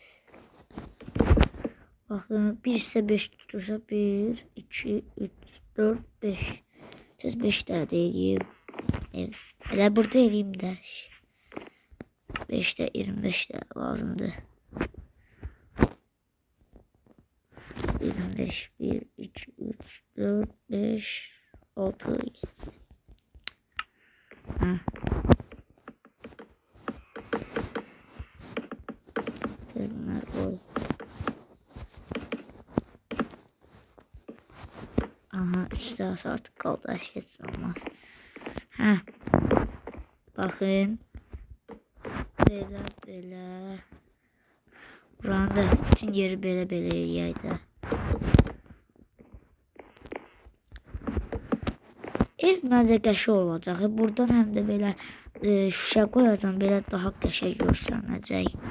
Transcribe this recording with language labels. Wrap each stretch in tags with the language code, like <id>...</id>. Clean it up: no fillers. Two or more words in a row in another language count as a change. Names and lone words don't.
<az>Bakın 1 ise 5 tutursa 1, 2, 3, 4, 5. Tez 5 tane eləyim. Evet. Elə burada eləyim də. 5 də 25 də lazımdır. 25, 1, 2, 3, 4, 5, 6, 7. Bunlar koy.</az> <tr>Aha 3 saat artık kaldı. Hiç olmaz.</tr> <az>Bakın. Belə. Buranın da bütün yeri belə yaydı. Ev məncə qəşəng olacaq. Buradan həm də belə şüşə qoyacağam. Belə daha qəşəng görsənəcək.</az>